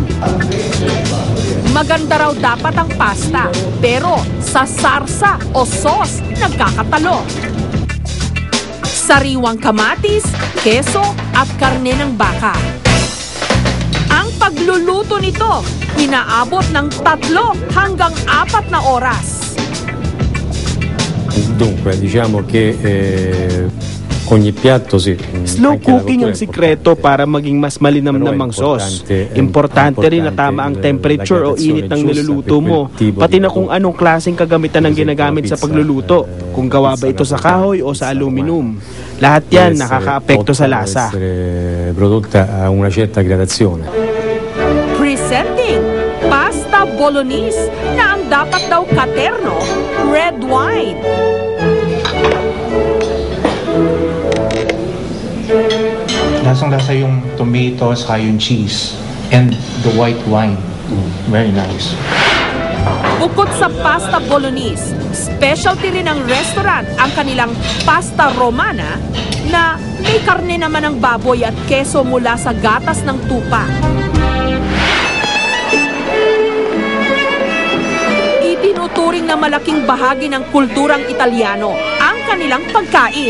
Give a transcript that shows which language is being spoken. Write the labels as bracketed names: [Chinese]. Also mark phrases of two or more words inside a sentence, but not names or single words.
[Filipino] Maganda raw dapat ang pasta, pero sa sarsa o sauce, nagkakatalo. Sariwang kamatis, keso at karne ng baka. Ang pagluluto nito, inaabot ng 3 hanggang 4 na oras. [Italian] Dunque, diciamo che ogni piatto sì. [English] Slow cooking [Filipino] ang sikreto para maging mas malinamnamang sauce. Importante rin na tama ang temperature o init ng niluluto mo, pati na kung anong klaseng kagamitan ang ginagamit sa pagluluto, kung gawa ba ito sa kahoy o sa aluminum. Lahat yan nakakaapekto sa lasa. [Italian] Prodotta a una certa gradazione. [English] Presenting pasta bolognese [Filipino] na ang dapat daw katerno, [English] red wine. [Filipino] Lasang-lasa yung tomatoes, yung cheese, [English] and the white wine. Very nice. [Filipino] Bukod sa pasta bolognese, specialty rin ng restaurant ang kanilang pasta romana na may karne naman ng baboy at keso mula sa gatas ng tupa. Itinuturing na malaking bahagi ng kulturang Italyano ang kanilang pagkain.